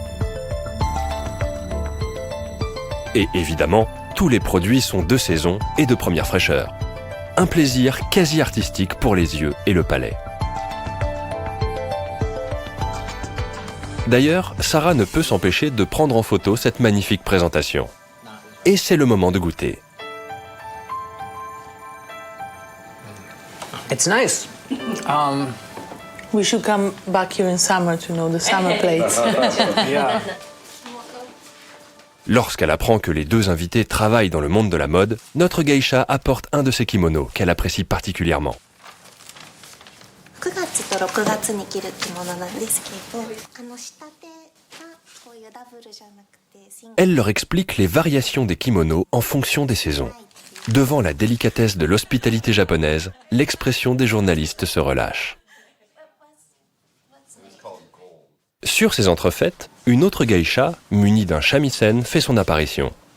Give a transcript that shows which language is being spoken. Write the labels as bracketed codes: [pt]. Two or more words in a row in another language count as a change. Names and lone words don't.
[fr] Et évidemment, tous les produits sont de saison et de première fraîcheur. Un plaisir quasi artistique pour les yeux et le palais. D'ailleurs, Sarah ne peut s'empêcher de prendre en photo cette magnifique présentation. Et c'est le moment de goûter. [en] It's nice. We should come back here in summer to know the summer plates. Yeah. [fr] Lorsqu'elle apprend que les deux invités travaillent dans le monde de la mode, notre geisha apporte un de ses kimonos qu'elle apprécie particulièrement. [ja] 9 月と6月に着る着物なんですけど、仕立てがこういうダブルじゃなくてシングル。 [fr] Elle leur explique les variations des kimonos en fonction des saisons. Devant la délicatesse de l'hospitalité japonaise, l'expression des journalistes se relâche. Sur ces entrefaites, une autre geisha, munie d'un shamisen, fait son apparition.